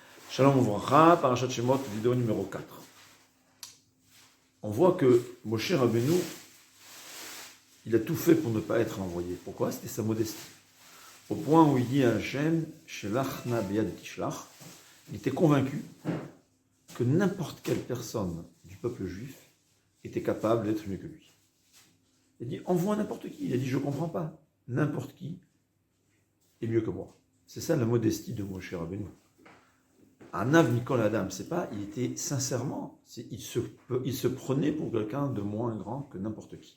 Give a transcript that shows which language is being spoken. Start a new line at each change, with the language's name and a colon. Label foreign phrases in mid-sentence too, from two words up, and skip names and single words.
Hebrew: שלום וברכה, פרשת שמות,
French: vidéo numéro 4. On voit que Moshe Rabbeinu, il a tout fait pour ne pas être envoyé. Pourquoi? C'était sa modestie. Au point où il dit à Hachem,
Hebrew: שלח נא ביד תשלח,
French: il était convaincu que n'importe quelle personne du peuple juif était capable d'être mieux que lui. Il a dit, envoie n'importe qui. Il a dit, je ne comprends pas. N'importe qui est mieux que moi. C'est ça la modestie de Moshe Rabbeinu.
Hebrew: ענו מכל אדם,
French: c'est pas, il était sincèrement, il se prenait pour quelqu'un de moins grand que n'importe qui.